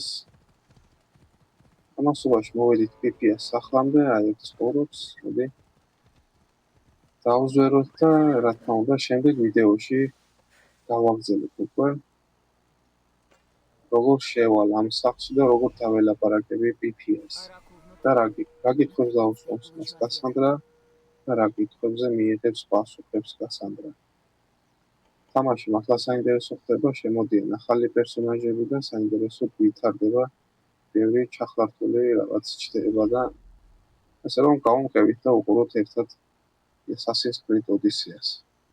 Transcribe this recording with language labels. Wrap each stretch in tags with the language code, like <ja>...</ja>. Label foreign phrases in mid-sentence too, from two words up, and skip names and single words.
<ka>ამასობაში მოვედით პიფიას სახლამდე, აი ეს ცხოვრობს, მოდი დავუზვეროთ და რა თქმა უნდა შემდეგ ვიდეოში გავაგზავნოთ უკვე როგორ შევალ ამ სახლში და როგორ დაველაპარაკები პიფიას.</ka> <ru>Оракул внутри.</ru> <ka>და რა გითხრობს დაუსვამს მას კასანდრა და რა კითხვებზე მიიღებს პასუხებს კასანდრა. თამაში მართლა საინტერესო ხდება, შემოდიან ახალი პერსონაჟები და საინტერესოდ ვითარდება ბევრი ჩახლართული რაღაც ჩნდება და ასე რომ გავუმყევით და უყუროთ ერთად Assassin's Creed Odyssey-ს.</ka>